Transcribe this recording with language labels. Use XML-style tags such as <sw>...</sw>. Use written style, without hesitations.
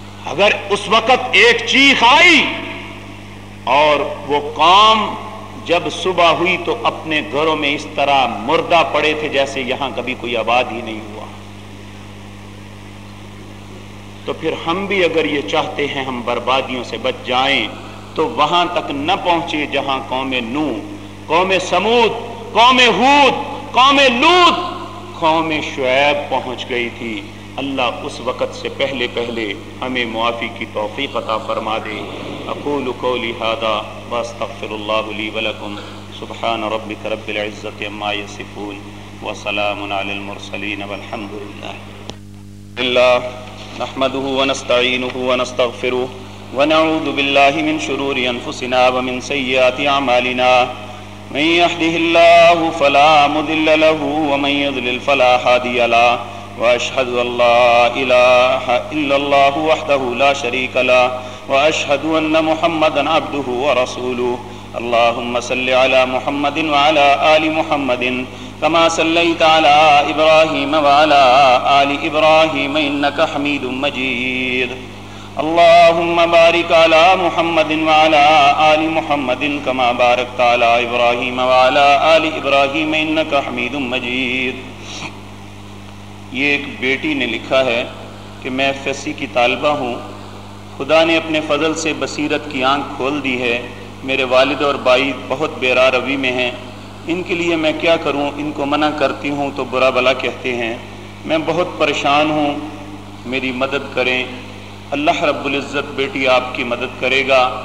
<ur>اگر اس وقت ایک چیخ آئی اور وہ قوم جب صبح ہوئی تو اپنے گھروں میں اس طرح مردہ پڑے تھے جیسے یہاں کبھی کوئی آباد ہی نہیں ہوا, تو پھر ہم بھی اگر یہ چاہتے ہیں ہم بربادیوں سے بچ جائیں تو وہاں تک نہ پہنچے جہاں قوم نوح, قوم سمود, قوم ہود, قوم لوط, قوم شعیب پہنچ گئی تھی. اللہ اس وقت سے پہلے پہلے ہمیں معافی کی توفیق عطا فرما دے.</ur> <ar>اقول قولی ھذا واستغفر اللہ لی ولکم, سبحان ربک رب العزت عما یصفون, وسلام علی المرسلین, والحمد للہ نحمده ونستعینه ونستغفره ونعوذ باللہ من شرور انفسنا ومن سیئات اعمالنا, من یهده اللہ فلا مضل له ومن یضلل فلا ہادی له, وأشهد أن لا إله إلا الله وحده لا شريك له, وأشهد أن محمدا عبده ورسوله. اللهم صل على محمد وعلى آل محمد كما صليت على إبراهيم وعلى آل إبراهيم إنك حميد مجيد. اللهم بارك على محمد وعلى آل محمد كما باركت على إبراهيم وعلى آل إبراهيم إنك حميد مجيد.</ar> <ur>یہ ایک بیٹی نے لکھا ہے کہ میں ایف ایس سی کی طالبہ ہوں, خدا نے اپنے فضل سے بصیرت کی آنکھ کھول دی ہے, میرے والد اور بھائی بہت بے راہ روی میں ہیں, ان کے لیے میں کیا کروں، ان کو منع کرتی ہوں تو برا بلا کہتے ہیں، میں بہت پریشان ہوں، میری مدد کریں۔ اللہ رب العزت بیٹی آپ کی مدد کرے گا۔</ur>